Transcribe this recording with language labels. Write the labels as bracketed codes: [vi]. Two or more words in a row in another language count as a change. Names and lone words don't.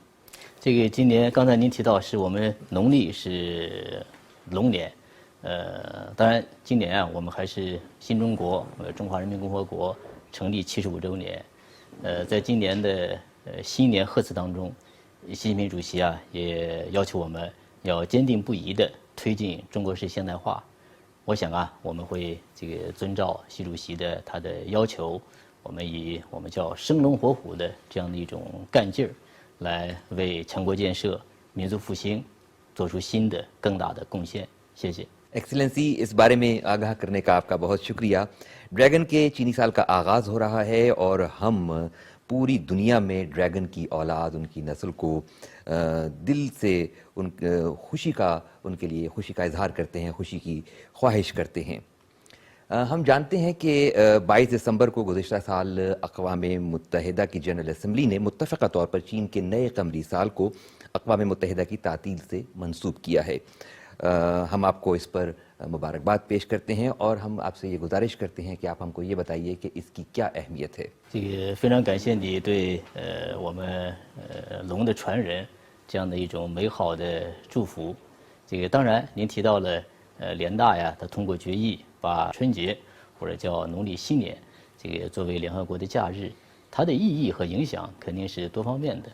[zh] 这个今年刚才您提到是我们农历是龙年，当然今年啊我们还是新中国中华人民共和国成立75周年，在今年的新年贺词当中，习近平主席啊也要求我们要坚定不移地推进中国式现代化。我想啊，我们会这个遵照习主席的他的要求，我们以我们叫生龙活虎的这样的一种干劲儿，来为强国建设、民族复兴做出新的更大的贡献。谢谢。 [ur] ایکسیلینسی، اس بارے میں آگاہ کرنے کا آپ کا بہت شکریہ. ڈریگن کے چینی سال کا آغاز ہو رہا ہے اور ہم پوری دنیا میں ڈریگن کی اولاد، ان کی نسل کو دل سے خوشی کا ان کے لیے خوشی کا اظہار کرتے ہیں، خوشی کی خواہش کرتے ہیں. ہم جانتے ہیں کہ 22 دسمبر کو گزشتہ سال اقوام متحدہ کی [en] General Assembly [ur] نے متفقہ طور پر چین کے نئے قمری سال کو اقوام متحدہ کی تعطیل سے منسوب کیا ہے. ہم آپ کو اس پر مبارکباد پیش کرتے ہیں اور ہم آپ سے یہ گزارش کرتے ہیں کہ آپ ہم کو یہ بتائیے کہ اس کی کیا اہمیت ہے. [zh] 这个非常感谢你对我们龙的传人这样的一种美好的祝福。这个当然您提到了联大呀，它通过决议把春节或者叫农历新年，这个作为联合国的假日，它的意义和影响肯定是多方面的。